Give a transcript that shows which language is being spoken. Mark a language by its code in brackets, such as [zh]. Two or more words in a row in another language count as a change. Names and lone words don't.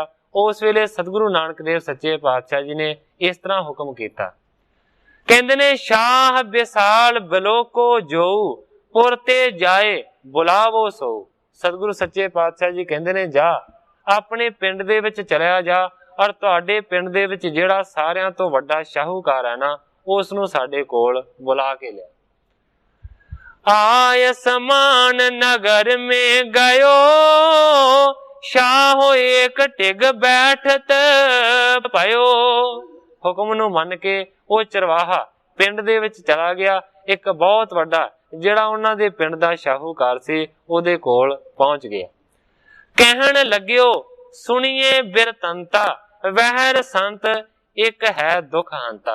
[pa] ਉਸ ਵੇਲੇ ਸਤਿਗੁਰੂ ਨਾਨਕ ਦੇਵ ਸੱਚੇ ਪਾਤਸ਼ਾਹ ਜੀ ਨੇ ਇਸ ਤਰ੍ਹਾਂ ਹੁਕਮ ਕੀਤਾ, ਕਹਿੰਦੇ ਨੇ [hi] शाह विसाल बलोको जो पुर ते जाए बुलावो सो। [pa] ਸਤਿਗੁਰੂ ਸੱਚੇ ਪਾਤਸ਼ਾਹ ਜੀ ਕਹਿੰਦੇ ਨੇ ਜਾ ਆਪਣੇ ਪਿੰਡ ਦੇ ਵਿੱਚ ਚਲਿਆ ਜਾ ਔਰ ਤੁਹਾਡੇ ਪਿੰਡ ਦੇ ਵਿੱਚ ਜਿਹੜਾ ਸਾਰਿਆਂ ਤੋਂ ਵੱਡਾ ਸ਼ਾਹੂਕਾਰ ਹੈ ਨਾ ਉਸ ਨੂੰ ਸਾਡੇ ਕੋਲ ਬੁਲਾ ਕੇ ਲਿਆ। [hi] ਆय समान नगर में गयो शाहो एक टिग बैठत पयो। [pa] ਹੁਕਮ ਨੂੰ ਮੰਨ ਕੇ ਉਹ ਚਰਵਾਹਾ ਪਿੰਡ ਦੇ ਵਿੱਚ ਚਲਾ ਗਿਆ। ਇੱਕ ਬਹੁਤ ਵੱਡਾ ਜਿਹੜਾ ਉਹਨਾਂ ਦੇ ਪਿੰਡ ਦਾ ਸ਼ਾਹੂਕਾਰ ਸੀ ਉਹਦੇ ਕੋਲ ਪਹੁੰਚ ਗਿਆ। [hi] कहन लग्यो सुनिए बिरतंता वहिर संत इक है दुख हंता।